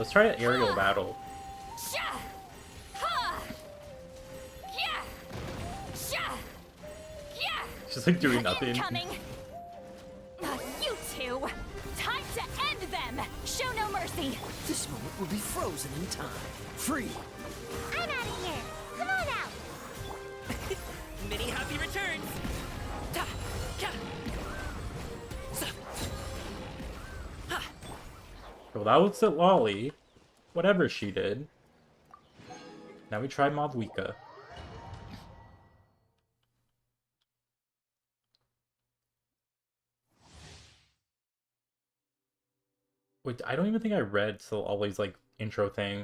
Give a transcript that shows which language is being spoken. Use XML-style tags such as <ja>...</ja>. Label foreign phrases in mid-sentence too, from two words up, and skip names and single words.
<en>Let's try an aerial battle. She's like doing nothing. Incoming. Not you two. Time to end them. Show no mercy. This moment will be frozen in time. Free. I'm out of here. Come on out. Many happy returns! Ta, ka, sa, ha. Well, that was Citlali. Whatever she did. Now we try Mavuika. Wait, I don't even think I read Citlali's like intro thing.</en>